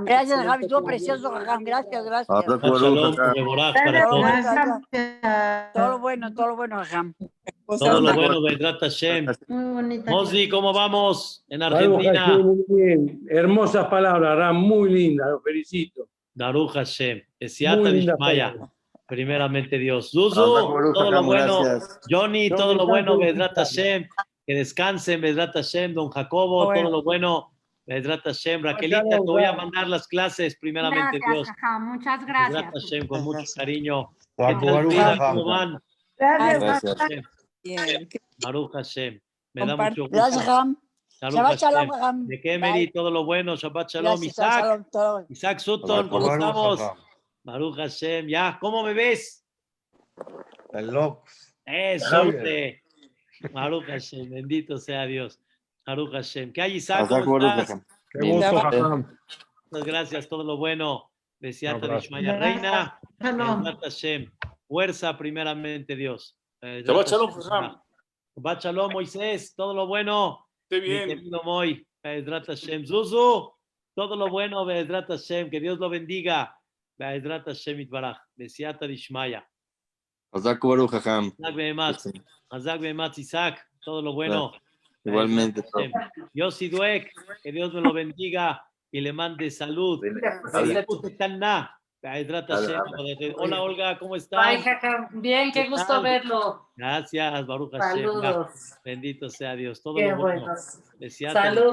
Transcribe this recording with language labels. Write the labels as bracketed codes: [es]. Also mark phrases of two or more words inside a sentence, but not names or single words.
[es] Gracias, Jajam. Estuvo precioso, Jajam. Gracias. [he] שבת שלום מבורך [es] para todos. Todo lo bueno, Jajam. Todo lo bueno, [he] בעזרת השם. [es] Muy bonita. Mosi, ¿cómo vamos en Argentina? Muy bien. Hermosas palabras, Ram, muy lindas, lo felicito. [he] ברוך השם. סייעתא [es] Muy linda Dishmaya. palabra. Primeramente Dios. Zuzu, todo lo bueno. Johnny, todo lo bueno, [he] בעזרת השם. [es] Que descansen, [he] בעזרת השם. [es] Don Jacobo, todo lo bueno, [he] בעזרת השם. [es] Raquelita, te voy a mandar las clases, primeramente Gracias, Dios. Jajam. Muchas Be'ezrat gracias. Hashem, con mucho cariño. ¿Qué Baruch tal, vida? Hashem. ¿Cómo van? Gracias. [he] ברוך השם. [es] Bien. [he] ברוך השם. [es] Me da mucho gusto. Gracias, Jajam. Baruch Shabbat Hashem. Shalom, Jajam. De Kemeri, todo lo bueno. [he] שבת שלום. [es] Gracias, Isaac. Shalom, todo. Isaac Sutton, ¿cómo Baruch estamos? Hashem. [he] ברוך השם. [es] Ya, ¿cómo me ves? El loco. Suerte. [he] ברוך השם. [es] Bendito sea Dios. [he] ברוך השם. [es] ¿Qué hay, Isaac? Hazak ¿Cómo Baruch estás? Hashem. Qué gusto, Jajam. Muchas gracias, todo lo bueno. Besiata Abrazo. Dishmaya. Reina. Shalom. [he] בעזרת השם. [es] Fuerza primeramente, Dios. Shabbat Shalom, Jajam. [he] שבת שלום, [es] Moisés. Todo lo bueno. Esté Mi bien. querido Moy. [he] בעזרת השם. Zuzu. [es] Todo lo bueno, [he] בעזרת השם. [es] Que Dios lo bendiga. [he] בעזרת השם יתברך. בסייעתא דשמיא. חזק ברוך השם. חזק ואמץ. חזק ואמץ, [es] Isaac. Todo lo bueno. Igualmente. [he] בעזרת השם. Yossi Duek. [es] Que Dios me lo bendiga y le mande salud. [he] בעזרת השם. [es] Hola, Olga, ¿cómo Bye, estás? Jajam. Bien, qué ¿Qué gusto tal? verlo. Gracias, [he] ברוך השם. [es] Saludos. Bendito sea Dios. Todo Qué lo bueno. buenos. Besiata Saludos.